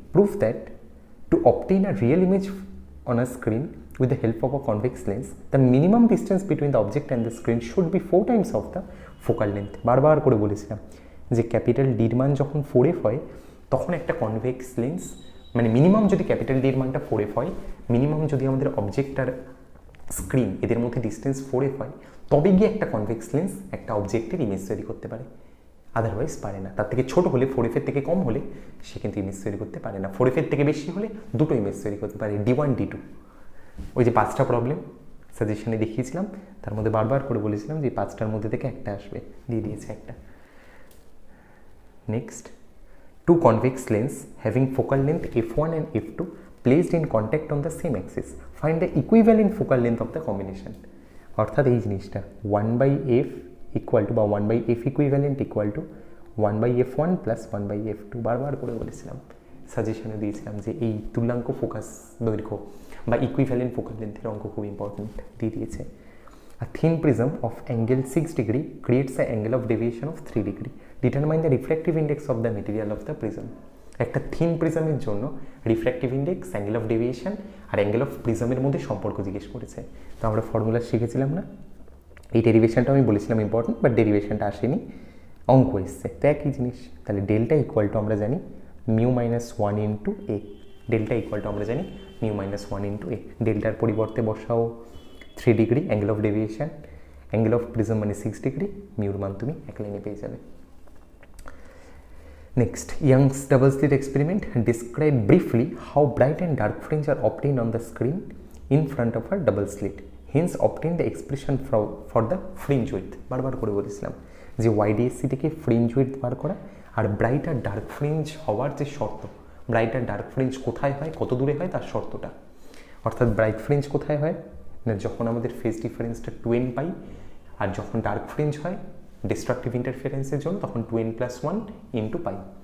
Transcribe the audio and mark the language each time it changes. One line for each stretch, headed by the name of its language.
English: Prove that to obtain a real image on a screen with the help of a convex lens, the minimum distance between the object and the screen should be 4 times of the focal length.
Bangla: বারবার করে বলেছিলাম যে capital ডির মান যখন 4f হয়, তখন একটা কনভেক্স লেন্স, মানে মিনিমাম যদি ক্যাপিটাল ডির মানটা 4f হয়, মিনিমাম যদি আমাদের অবজেক্ট আর স্ক্রিন এদের মধ্যে ডিস্টেন্স 4f হয়, তবে গিয়ে একটা কনভেক্স লেন্স একটা অবজেক্টের ইমেজ তৈরি করতে পারে, আদারওয়াইজ পারে না। তার থেকে ছোট হলে, 4f এর থেকে কম হলে সে কিন্তু ইমেজ তৈরি করতে পারে না। 4f এর থেকে বেশি হলে দুটো ইমেজ তৈরি করতে পারে, D1 D2। ওই যে 5টা প্রবলেম সাজেশনে দেখিয়েছিলাম, তার মধ্যে বারবার করে বলেছিলাম যে 5টার মধ্যে থেকে একটা আসবে, দিয়ে দিয়েছে একটা।
English: Next, two convex lens having focal length f1 and f2 placed in contact on the same axis, find the equivalent focal length of the combination.
Bangla: অর্থাৎ এই জিনিসটা 1/f ইকুয়াল টু বা 1/f equivalent equal to 1/f1 plus 1/f2, বারবার করে বলেছিলাম, সাজেশনে দিয়েছিলাম যে এই তুল্যাঙ্ক ফোকাস দৈর্ঘ্য বা ইকুইভ্যালেন্ট ফোকাল লেন্থের অঙ্ক খুব ইম্পর্টেন্ট, দিয়ে দিয়েছে।
English: A thin prism of angle 6 degree creates an angle of deviation of 3 degree. Determine the refractive index of the material of the prism.
Bangla: একটা থিন প্রিজমের জন্য refractive index, angle of deviation আর angle of প্রিজমের মধ্যে সম্পর্ক জিজ্ঞেস করেছে। তো আমরা formula শিখেছিলাম না, এই ডেরিভেশনটা আমি বলেছিলাম ইম্পর্টেন্ট, বাট ডেরিভেশনটা আসেনি, অঙ্ক এসছে, তো একই জিনিস। তাহলে ডেল্টা ইকুয়াল টু আমরা জানি mu minus 1 into A, delta equal to আমরা জানি মিউ মাইনাস 1 ইন্টু এ। ডেল্টার পরিবর্তে বসাও 3 degree angle of deviation, angle of prism মানে 6 ডিগ্রি, মিউর মান তুমি এক লাইনে পেয়ে যাবে।
English: Next, Young's double slit experiment. Describe briefly how bright and dark fringe are obtained on the screen in front of a double slit. Hence, obtain the expression for the fringe width.
Bangla: বারবার করে বলেছিলাম যে YDSC থেকে fringe width বার করা আর bright আর dark fringe হওয়ার যে শর্ত, bright আর dark fringe কোথায় হয়, কত দূরে হয়, তার শর্তটা। অর্থাৎ ব্রাইট ফ্রিঞ্জ কোথায় হয় না, যখন আমাদের ফেজ ডিফারেন্সটা 2n পাই, আর যখন ডার্ক ফ্রিঞ্জ হয় ডিস্ট্রাকটিভ ইন্টারফারেন্সের জন্য তখন 2n + 1 ইন্টু পাই।